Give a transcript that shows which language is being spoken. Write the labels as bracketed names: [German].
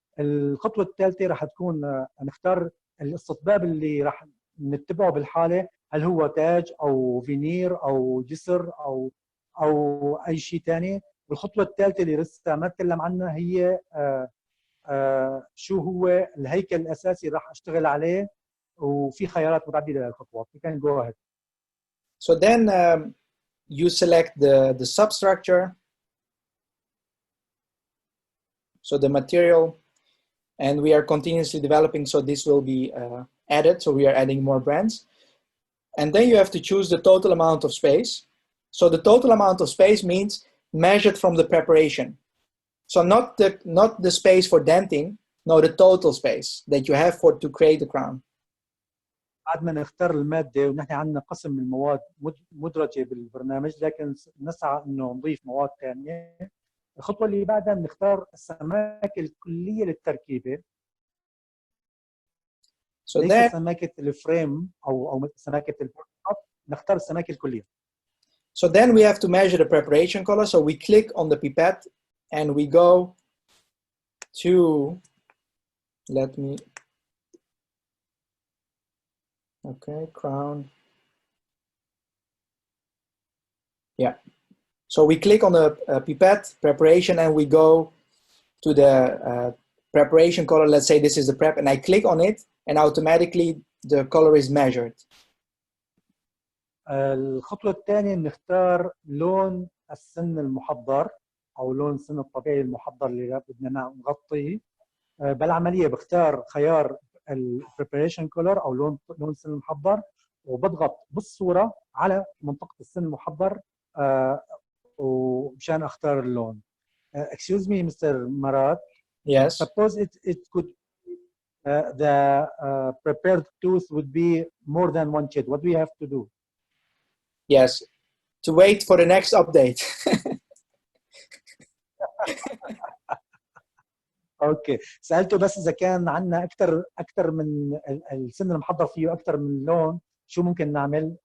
[Arabic] الخطوه الثالثه رح تكون نختار الاستطباب اللي رح نتبعه بالحاله، هل هو تاج او فينير او جسر او اي شيء ثاني. والخطوه الثالثه اللي لسه ما اتكلم عنها هي شو هو الهيكل الاساسي اللي راح اشتغل عليه، وفي خيارات متعدده للخطوات. [English] You can go ahead. So then you select the substructure, so the material, and we are continuously developing, so this will be added, so we are adding more brands. And then you have to choose the total amount of space. So the total amount of space means measured from the preparation. So not the space for denting, no, the total space that you have to create the crown. [Arabic] بعد ما نختار المادة، ونحن عندنا قسم من المواد مدرجة بالبرنامج، لكن نسعى انه نضيف مواد ثانية. الخطوة اللي بعدها بنختار السماكة الكلية للتركيبة. ليس سماكة الفريم او سماكة البورد، نختار السماكة الكلية. [English] So then we have to measure the preparation color. So we click on the pipette and we go to, crown. Yeah. So we click on the pipette preparation and we go to the preparation color. Let's say this is the prep, and I click on it and automatically the color is measured. [Arabic] الخطوة الثانية نختار لون السن المحضر أو لون السن الطبيعي المحضر اللي بدنا نغطيه. بالعملية بختار خيار [English] preparation color [Arabic] أو لون السن المحضر، وبضغط بالصورة على منطقة السن المحضر ومشان أختار اللون. [English] Excuse me, Mr. Marat. Yes. Suppose it could the prepared tooth would be more than one shade. What do we have to do? Yes, to wait for the next update. [Arabic] اوكي، سالته بس اذا كان عندنا اكثر من السن المحضر فيه اكثر من لون شو ممكن نعمل.